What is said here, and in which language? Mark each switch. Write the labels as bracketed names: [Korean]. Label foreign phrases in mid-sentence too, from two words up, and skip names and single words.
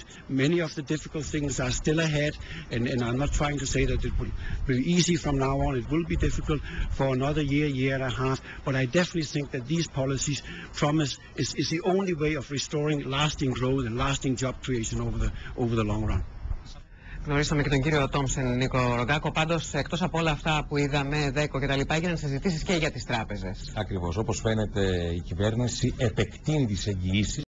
[English] Many of the difficult things are still ahead, and I'm not trying to say that it will be easy from now on. It will be difficult for another year and a half, but I definitely think that these policies promise is the only way of restoring lasting growth and lasting job creation over the long run. [Greek] Γνωρίσαμε και τον κύριο Τόμσεν, Νίκο Ρογκάκο. Πάντως, εκτός από όλα αυτά που είδαμε, ΔΕΚΟ κτλ., έγιναν συζητήσεις και για τις τράπεζες. Ακριβώς. Όπως φαίνεται, η κυβέρνηση επεκτείνει τις εγγυήσεις